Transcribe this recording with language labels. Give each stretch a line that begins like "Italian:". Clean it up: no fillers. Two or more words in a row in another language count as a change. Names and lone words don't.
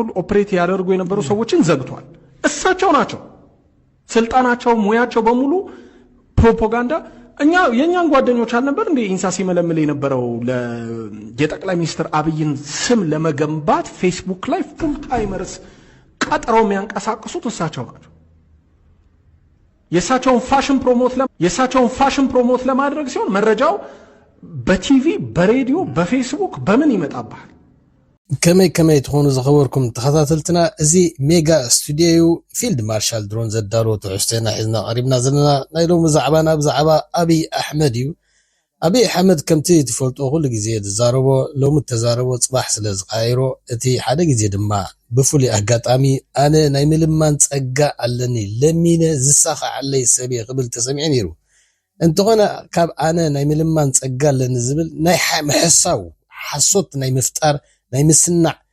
Amharic: ኦፕሬት ያደርጉ የነበሩ ሰዎችን ዘግቷል። እሳቸው ናቸው ስልጣናቸው ሙያቸው በሙሉ ፕሮፓጋንዳ። የኛን ጓደኞች አልነበር እንዴ ኢንሳ ሲመለምል የነበረው የጠቅላይ ሚኒስትር አብይን ስም ለመገንባት ፌስቡክ ላይ
English: full timers
Amharic: ቀጥረው የሚያንቀሳቅሱት እሳቸው ናቸው። የእሳቸውን
English: fashion promote
Amharic: ለማድረግ ሲሆን መረጃው በቲቪ በሬዲዮ በፌስቡክ በምን ይመጣባል?
Tigrinya: ከመይ ተሆኑ ዝኸበርኩም ተኸታተልትና እዚ ሜጋ ስቱዲዮ ፊልድ ማርሻል ድሮን ዘዳሎ ትዕስቴና ሒዝና ቀሪብና ዘለና ናይ ሎሚ ዛዕባና ብዛዕባ አብይ አሕመድ እዩ። አብይ አሕመድ ከምቲ ትፈልጦ ኩሉ ግዜ ዝዛረቦ ሎሚ ተዛረቦ ጽባሕ ስለ ዝቃይሮ እቲ ሓደ ግዜ ድማ ብፍሉይ አጋጣሚ አነ ናይ ምልማን ጸጋ ኣለኒ ለሚነ ዝሳኻዓለይ ሰብ ክብል ተሰሚዐ ነይሩ። እንተኾነ ካብ አነ ናይ ምልማን ጸጋ ኣለኒ ዝብል ናይ ምሕሳው ሓሶት ናይ ምፍጣር ናይ ምስናዕ